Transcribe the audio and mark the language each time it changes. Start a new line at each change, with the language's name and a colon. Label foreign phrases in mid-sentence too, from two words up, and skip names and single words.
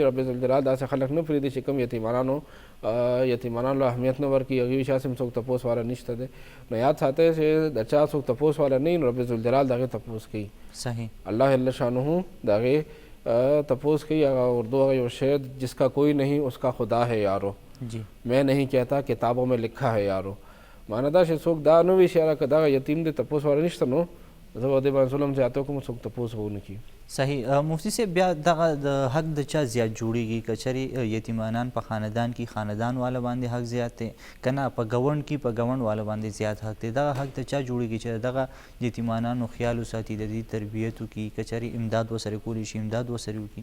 Arabic: رب ذوالجلال
Pashto: داسې خلک نه پرېږدي چې کوم یتیمانانو له اهمیت نه ورکړي هغې شاسې هم څوک تپوس والا نشته دی نو یاد ساتئ چې د چا څوک تپوس والا نه وي نو
Arabic: رب ذوالجلال
Pashto: د هغې تپوس کوي. صحیح.
Arabic: الله جل شانه
Pashto: د هغې تپوس کوي. هغه اردو هغه یو شعر
Urdu: جس کا کوئی نہیں اس کا خدا ہے یارو جی میں نہیں کہتا کتابوں میں لکھا ہے یارو.
Pashto: معنا دا چې څوک دا نه وي چې هغه که دغه یتیم دی تپوس والا نشته نو زه به دې باندې ظلم زیاته کوم څوک تپوس به ونه کړي. صحیح. مفتی صاحب بیا دغه د حق د چا زیات جوړیږي که چېرې یتیمانان په خاندان کې خاندان والا باندې حق زیات دی که نه په ګوند کې په ګوند والا باندې زیات حق دی دغه حق د چا جوړیږي چې دغه یتیمانانو خیال وساتي د دې تربیت وکړي که چېرې امداد ورسره کولی شي امداد ورسره وکړي؟